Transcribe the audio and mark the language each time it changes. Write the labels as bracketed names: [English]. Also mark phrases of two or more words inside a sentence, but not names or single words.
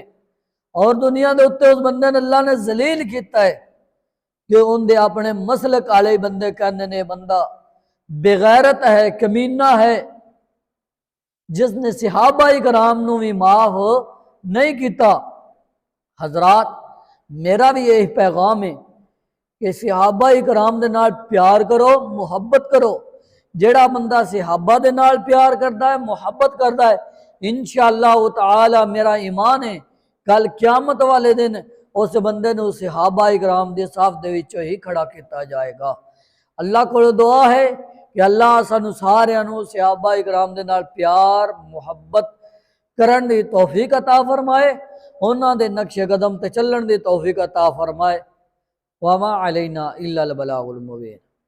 [Punjabi] اور دنیا دے اتے اس بندے نے اللہ نے ذلیل کیتا ہے کہ ان دے اپنے مسلک والے بندے کہندے نے بندہ بغیرت ہے، کمینہ ہے، جس نے صحابہ کرام نو بھی معاف نہیں کیتا۔ حضرات، میرا بھی یہی پیغام ہے کہ صحابہ کرام دے نال پیار کرو، محبت کرو۔ جیڑا بندہ صحابہ دے نال پیار کرتا ہے، محبت کرتا ہے، [Arabic] انشاءاللہ تعالی [Punjabi] میرا ایمان ہے کل قیامت والے دن اس بندے نو صحابہ کرام دے صف دے وچوں ہی کھڑا کیتا جائے گا۔ اللہ کو دعا ہے کہ اللہ سانو سارے نو صحابہ کرام دے نال پیار محبت کرن دی توفیق عطا فرمائے، انہاں دے نقش قدم تے چلن دی توفیق عطا فرمائے۔ [Arabic] وما علینا الا البلاغ المبین۔